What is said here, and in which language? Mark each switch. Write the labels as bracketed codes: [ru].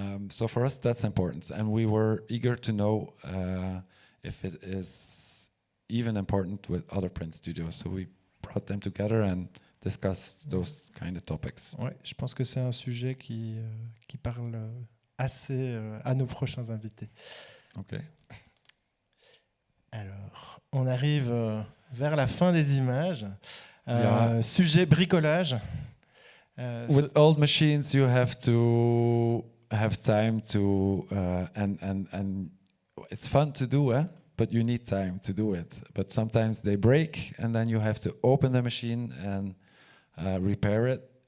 [en] So for us that's important, and we were eager to know if it is even important with other print studios. So we brought them together and discussed those kind of topics. [fr] Ouais, je pense que c'est un sujet qui parle assez à nos prochains invités. Okay. Alors, on arrive vers la fin des images. Yeah. Sujet bricolage. [en] With old machines, you have to have time to and it's fun to do, but you need time to do it. But sometimes they break, and then you have to open the machine and repair it.